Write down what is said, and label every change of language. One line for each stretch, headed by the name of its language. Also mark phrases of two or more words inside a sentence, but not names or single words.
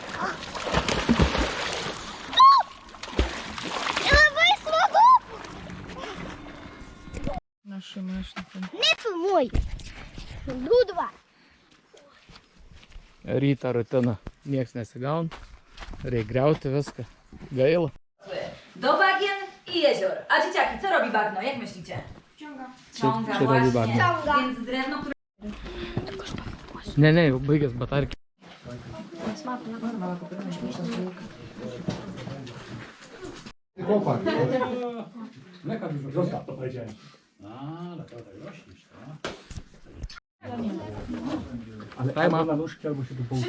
Lithuanian: Našu mašiną. Nefilmuoju. Liūdva. Rytą rutiną nieks nesigauna. Reikia griauti viską. Gaila.
Polish: Do bagien i jezior. A dzieciaki, co robi bagno? Jak myślicie? Ciąga Czy robi właśnie. bagno? Więc drewno, które...
Lithuanian: Ne, jau baigęs batarkį.
Polish: Chłopak. Zostaw, to powiedziałem. A, naprawdę rośniesz, tak? Ale albo na nóżki, albo się tu Przy połóż.